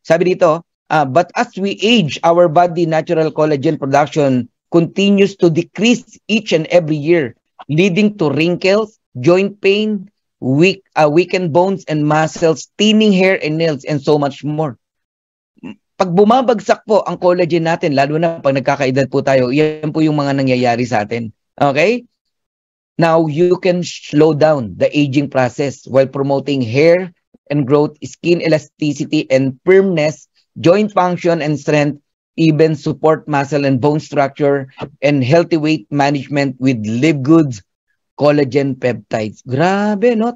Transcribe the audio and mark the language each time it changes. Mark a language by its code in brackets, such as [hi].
[tl] Sabi dito, [en] but as we age, our body natural collagen production continues to decrease each and every year, leading to wrinkles, joint pain, weakened bones and muscles, thinning hair and nails, and so much more. [tl] Pag bumabagsak po ang collagen natin, lalo na pag nagkakaedad po tayo, yan po yung mga nangyayari sa atin. Okay? [en] Now, you can slow down the aging process while promoting hair and growth, skin elasticity and firmness, joint function and strength, even support muscle and bone structure, and healthy weight management with Live Good's collagen peptides. [tl] Grabe, no?